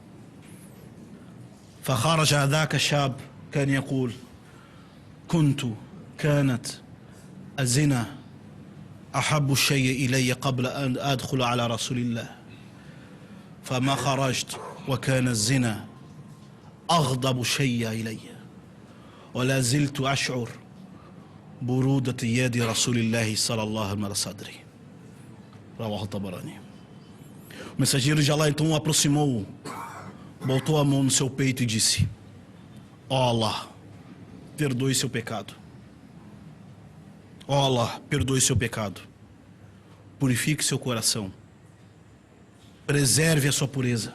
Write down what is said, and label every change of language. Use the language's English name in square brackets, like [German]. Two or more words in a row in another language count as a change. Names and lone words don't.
[Arabic] فخرج ذاك الشاب كان يقول: كانت الزنا أحب الشيء إلي قبل أن أدخل على رسول الله، فما خرجت وكان الزنا أغضب شيء إلي، ولا زلت أشعر برودة يد رسول الله صلى الله عليه وسلم صدري. رواه الطبراني. [Portuguese] O mensageiro de Allah então aproximou, botou a mão no seu peito e disse: ó Allah, perdoe seu pecado. Ó Allah, perdoe seu pecado. Purifique seu coração. Preserve a sua pureza.